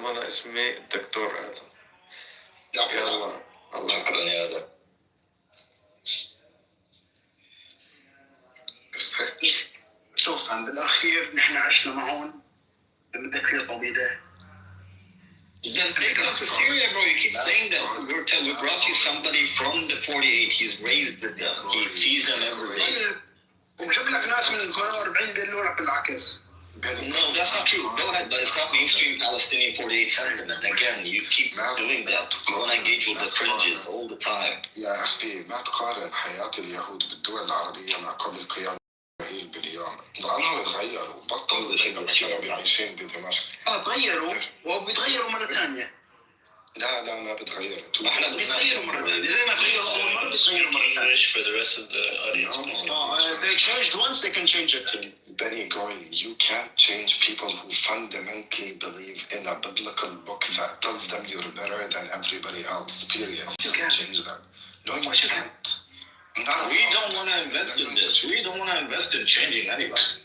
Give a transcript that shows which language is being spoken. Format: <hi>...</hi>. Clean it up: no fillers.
<ar>ما أنا اسمي الدكتور آدم. يلا الله شكرا يا آدم. شوف عند الأخير نحن عشنا معهم بمدة طويلة.</ar> <en>Then take it up to Syria, bro. You keep saying that. We brought you somebody from the 48. He's raised with them. He sees them every day.</en> <ar>وبجيب لك ناس من 48 بيقولوا لك بالعكس.</ar> <en>No, that's not true. Go ahead, but it's not mainstream Palestinian 48 sentiment. Again, you keep doing that. You want to engage with the fringes all the time.</en> <ar>يا أخي ما تقارن حياة اليهود بالدول العربية مع قبل قيام إسرائيل باليوم. لأنهم تغيروا، بطلوا زي ما كانوا عايشين بدمشق. تغيروا وبيتغيروا مرة ثانية. لا ما بتغيروا. احنا بنتغيروا مرة ثانية. زي ما تغيروا أول مرة بيتغيروا مرة ثانية.</ar> <en>For the rest of the audience. They changed once, they can change it. Benny going, you can't change people who fundamentally believe in a biblical book that tells them you're better than everybody else, period. You can't change that. No, you can't. We don't want to invest in this. We don't want to invest in changing anybody.</en>